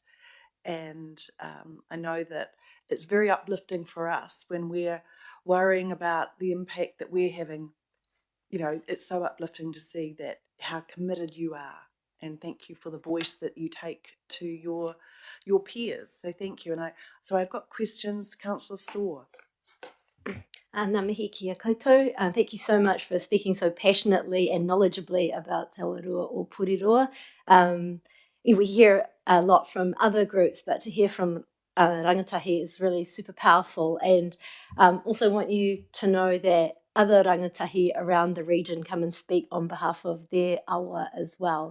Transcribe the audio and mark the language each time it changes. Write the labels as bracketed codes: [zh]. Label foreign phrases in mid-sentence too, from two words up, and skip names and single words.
[en] And I know that it's very uplifting for us when we're worrying about the impact that we're having. You know, it's so uplifting to see that how committed you are, and thank you for the voice that you take to your peers. So thank you. And I've got questions, Councillor Saw. [mi] Ngā mihi kia koutou. [en] Thank you so much for speaking so passionately and knowledgeably about Te Awarua o Porirua. We hear a lot from other groups, but to hear from rangatahi is really super powerful. And also want you to know that other rangatahi around the region come and speak on behalf of their awa as well.